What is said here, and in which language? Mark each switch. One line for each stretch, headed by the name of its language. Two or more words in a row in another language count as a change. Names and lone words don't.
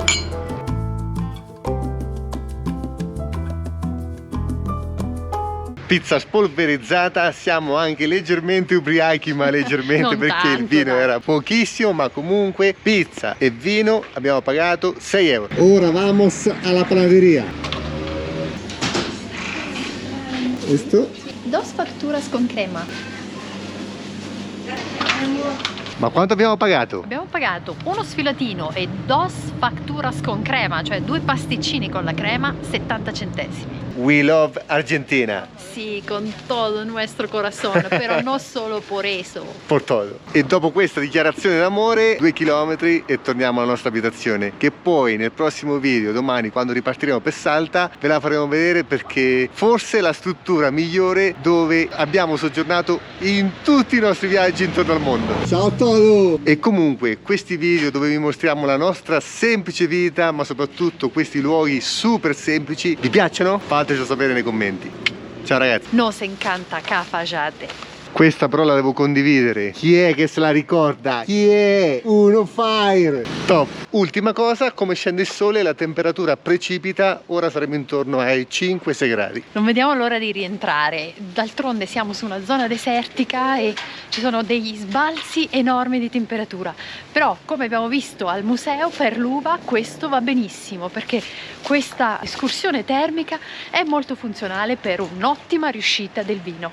Italian: Pizza spolverizzata, siamo anche leggermente ubriachi, ma leggermente Non perché il tanto, vino dai. era pochissimo, ma comunque pizza e vino abbiamo pagato 6 euro.
Spanish: Ora vamos alla panadería. Esto. Dos facturas con crema.
Italian: Ma quanto abbiamo pagato? Abbiamo pagato uno sfilatino e
Spanish: dos facturas con crema,
Italian: cioè 2 pasticcini con la crema, 70 centesimi.
English: We love Argentina.
Spanish: Sì, con todo nuestro corazón,
Italian: però non solo
Spanish: por eso. Por todo.
Italian: E dopo questa dichiarazione d'amore, 2 chilometri e torniamo alla nostra abitazione, che poi nel prossimo video, domani, quando ripartiremo per Salta, ve la faremo vedere perché forse è la struttura migliore dove abbiamo soggiornato in tutti i nostri viaggi intorno al mondo. Ciao
Spanish: a todo!
Italian: E comunque questi video dove vi mostriamo la nostra semplice vita, ma soprattutto questi luoghi super semplici, vi piacciono? Fatecelo sapere nei commenti. Ciao ragazzi.
Spanish: Nos encanta Cafayate.
Italian: Questa però la devo condividere. Chi è che se la ricorda? Chi è? Uno Fire! Top. Ultima cosa, come scende il sole la temperatura precipita, ora saremo intorno ai 5-6 gradi. Non vediamo l'ora di rientrare, d'altronde siamo su una zona desertica e ci sono degli sbalzi enormi di temperatura, però come abbiamo visto al museo per l'uva questo va benissimo perché questa escursione termica è molto funzionale per un'ottima riuscita del vino.